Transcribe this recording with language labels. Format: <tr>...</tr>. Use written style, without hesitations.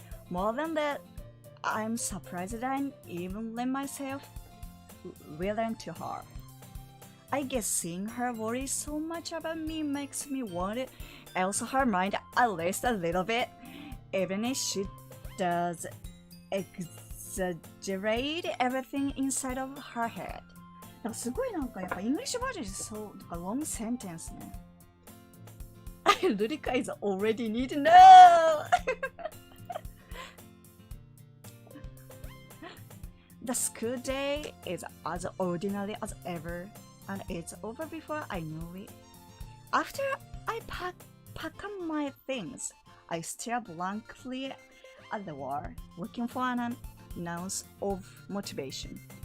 <en>More than that, I'm surprised that I even let myself relent to her. I guess seeing her worry so much about me makes me want to alter her mind at least a little bit, even if she does exaggerate everything inside of her head.</en> <ja>なんかすごいなんかやっぱイングリッシュバージョンですそうなんか long sentence ね。</ja> <en>Lurika is already need to know. The school day is as ordinary as ever, and it's over before I know it. After I pack up my things, I stare blankly at the wall, looking for an ounce of motivation.</en>